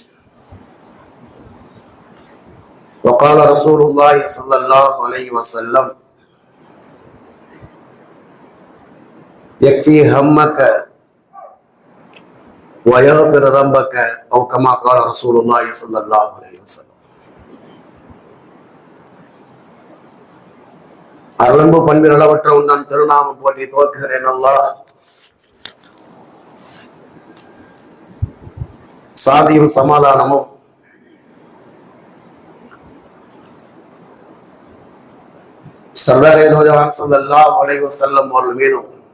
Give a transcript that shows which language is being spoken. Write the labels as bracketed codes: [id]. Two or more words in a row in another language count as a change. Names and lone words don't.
[ar] وقال رسول الله صلى الله عليه وسلم يكفي همك ويغفر ذنبك أو كما قال رسول الله صلى الله عليه وسلم. [ta] அருளன்பு பண்பில் அளவற்ற உண்டான் திருநாமம் போற்றி துவக்குகிறேன். அல்லாஹ் சாந்தியும் சமாதானமும் [ur] سردارِ نوجوان [ar] صلى الله عليه وسلم [ta] அவர்கள் மீதும்